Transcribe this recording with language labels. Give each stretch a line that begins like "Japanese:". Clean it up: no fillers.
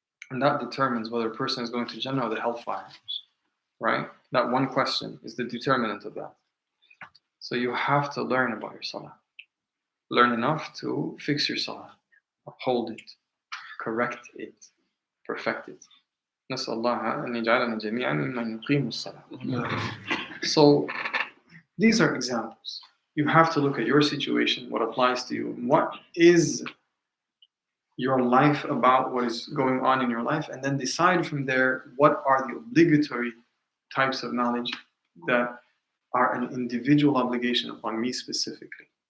English: And that determines whether a person is going to Jannah or the hellfire. Right? That one question is the determinant of that. So you have to learn about your salah. Learn enough to fix your salah, uphold it, correct it, perfect it.
Arabic: نسأل الله أن يجعلنا جميعا ممن يقيم الصلاة.
English: So these are examples. You have to look at your situation, what applies to you, what is your life about, what is going on in your life, and then decide from there what are the obligatory types of knowledge that are an individual obligation upon me specifically.